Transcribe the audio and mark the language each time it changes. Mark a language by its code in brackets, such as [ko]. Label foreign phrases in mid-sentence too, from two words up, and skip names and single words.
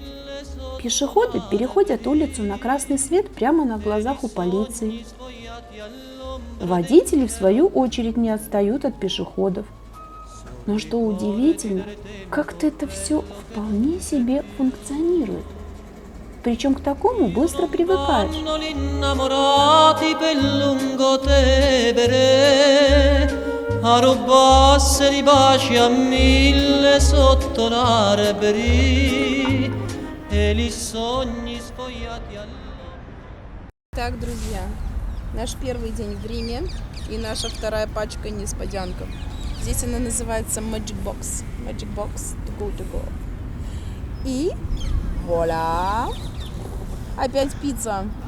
[ru] Пешеходы переходят улицу на красный свет прямо на глазах у полиции. Водители, в свою очередь, не отстают от пешеходов. Но что удивительно, как-то это все вполне себе функционирует. Причем к такому быстро привыкаешь. [it] Innamorati per lungo Tevere a rubarsi di baci a mille sotto l'alberi e i sogni sfogliati [ru] Так, друзья, наш первый день в Риме и наша вторая пачка несподянка. Здесь она называется Magic Box. Magic Box [en] to go. [ru] И вуаля! Опять пицца.